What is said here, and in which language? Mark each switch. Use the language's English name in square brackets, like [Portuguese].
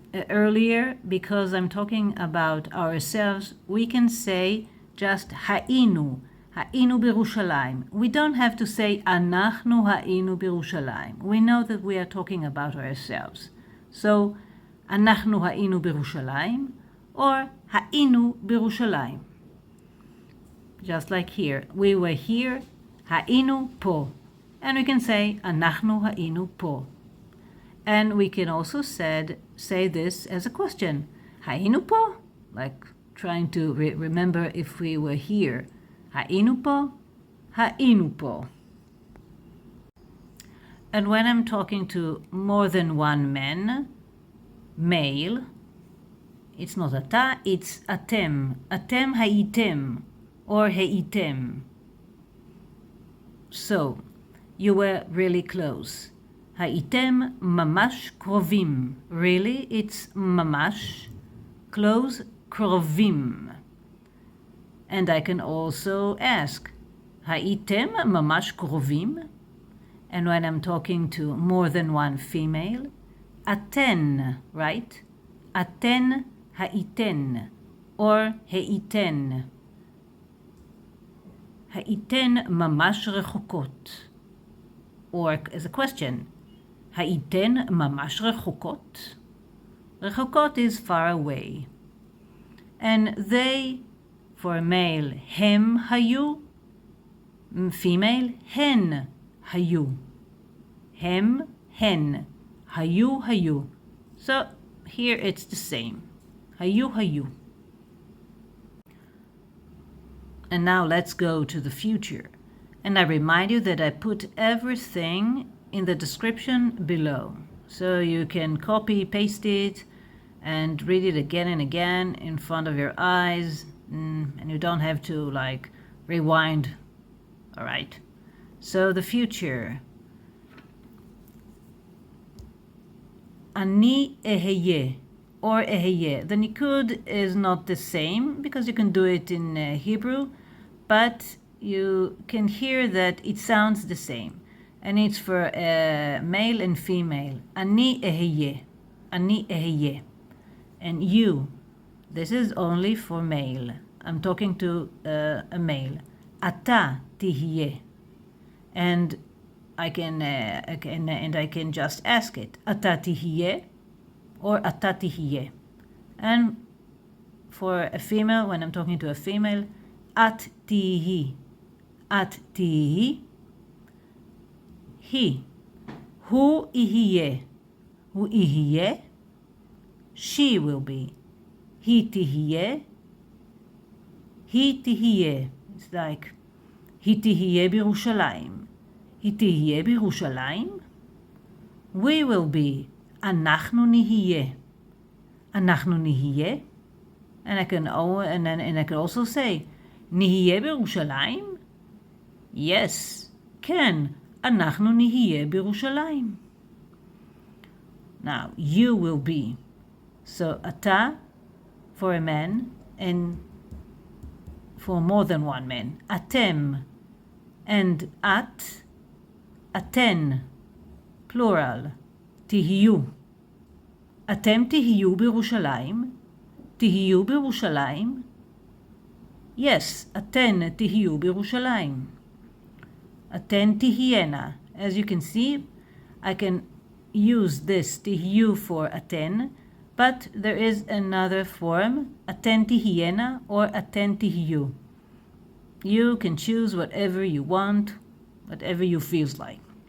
[English] earlier, because I'm talking about ourselves, we can say just [Hebrew] היינו בירושלים. [English] We don't have to say [Hebrew] אנחנו היינו בירושלים. [English] We know that we are talking about ourselves. [Hebrew] So, אנחנו היינו בירושלים, or היינו בירושלים. [English] Just like here. We were here, [Hebrew] היינו פה. [English] And we can say [Hebrew] אנחנו היינו פה. [English] And we can also say this as a question. [Hebrew] היינו פה? [English] Like trying to remember if we were here. [Hebrew] היינו פה? היינו פה. [English] And when I'm talking to more than one man, male, it's not אתה, it's אתם. [Hebrew] אתם הייתם, or הייתם. [English] So, you were really close. [Hebrew] הייתם ממש קרובים. [English] Really, it's ממש, close, קרובים. And I can also ask, [Hebrew] הייתם ממש קרובים? [English] And when I'm talking to more than one female, אתן, right? [Hebrew] אתן הייתן, or הייתן. הייתן ממש רחוקות. [English] Or as a question, [Hebrew] הייתן ממש רחוקות? [English] רחוקות is far away. And they, for male, [Hebrew] הם היו. Female, הן היו. הם, הן. היו. [English] So here it's the same. היו. And now let's go to the future. And I remind you that I put everything in the description below. So you can copy, paste it, and read it again and again in front of your eyes. And you don't have to like rewind. All right. So the future. [Hebrew] אני אהיה, or אהיה. [English] The nikud is not the same because you can do it in Hebrew, but you can hear that it sounds the same. And it's for male and female. [Hebrew] אני אהיה. אני אהיה. [English] And you, this is only for male. I'm talking to a male. [Hebrew] אתה תהיה. [English] And I can just ask it. [Hebrew] אתה תהיה, or אתה תהיה. [English] And for a female, when I'm talking to a female, [Hebrew] את תהי. את תהי. he. הוא יהיה. הוא יהיה. [English] She will be. [Hebrew] היא תהיה. היא תהיה. It's like, היא תהיה בירושלים. היא תהיה בירושלים? [English] We will be. [Hebrew] אנחנו נהיה. אנחנו נהיה? [English] And I can also say, [Hebrew] נהיה בירושלים? Yes. כן. אנחנו נהיה בירושלים. [English] Now, you will be. So, אתה for a man and for more than one man. [Hebrew] אתם and את, אתן, plural, תהיו. אתם תהיו בירושלים? תהיו בירושלים? Yes, אתן תהיו בירושלים. אתן תהיינה. [English] As you can see, I can use this תהיו for אתן, but there is another form, [Hebrew] אתן תהיינה [English] or [Hebrew] אתן תהיו. [English] You can choose whatever you want, whatever you feels like.